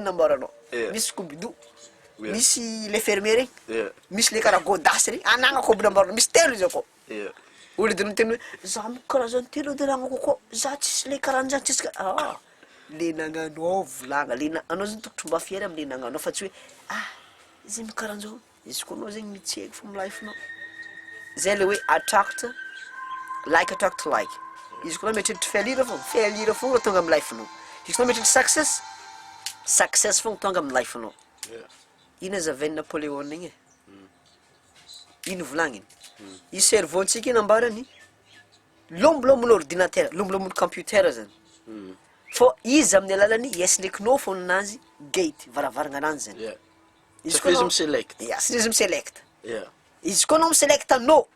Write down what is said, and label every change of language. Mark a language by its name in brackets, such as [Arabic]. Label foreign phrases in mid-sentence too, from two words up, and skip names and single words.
[Malagasy] nambaranao misy scooby-doo misy le fermier regny misy le karaha godasy regny anagnako aby nambaranao misy telo izy akao olo dino miteny hoe za moko karazany telo edy anagnako akao za tsisy le karan'zany tsisy le nagnanao volagna le anao zany tokotry mba firy amle nagnanao fa tsy hoe izy mikaran'zao izy koa anao zegny mitsieky fo amy life-nao zay le hoe [English] attract like attract like [Malagasy] izy koa mieritreritra failure fogna tonga amy life-nao izy koa mieritreritra success fogna tonga amy life-nao ino azavainy Napoléon igny ino volagniny i cerveau-ntsika ino ambarany lombolombono ordinateur lombolombono computer zany fô izy amin'ny alalany iaisindraikinao fô ninazy gate varavaragna ananjy zany izy koa izy miselect izy koa anao miselect no